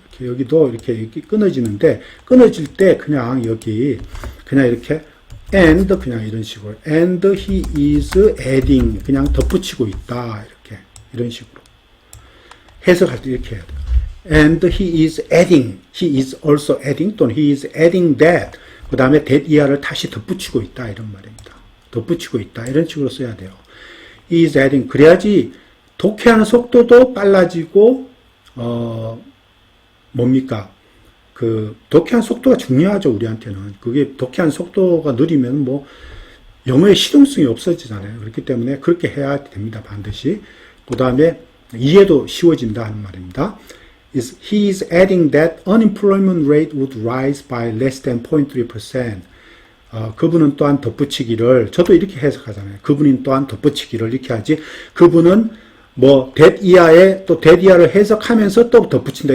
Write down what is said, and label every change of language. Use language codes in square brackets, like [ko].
[ko] 이렇게 여기도 이렇게 끊어지는데 끊어질 때 그냥 여기 그냥 이렇게 and 그냥 이런 식으로 [en] and he is adding [ko] 그냥 덧붙이고 있다 이렇게 이런 식으로 해석할 때 이렇게 해야 돼요. [en] and he is adding, he is also adding [ko] 또는 [en] he is adding that [ko] 그 다음에 that 이하를 다시 덧붙이고 있다 이런 말입니다. 덧붙이고 있다 이런 식으로 써야 돼요. [en] he is adding [ko] 그래야지 독해하는 속도도 빨라지고 뭡니까? 그 독해하는 속도가 중요하죠 우리한테는. 그게 독해하는 속도가 느리면 뭐 영어의 실용성이 없어지잖아요. 그렇기 때문에 그렇게 해야 됩니다 반드시. 그 다음에 이해도 쉬워진다 하는 말입니다. [en] He is adding that unemployment rate would rise by less than 0.3%. [ko] 그분은 또한 덧붙이기를 저도 이렇게 해석하잖아요. 그분이 또한 덧붙이기를 이렇게 하지. 그분은 뭐 that 이하에 또 that 이하를 해석하면서 또 덧붙인다.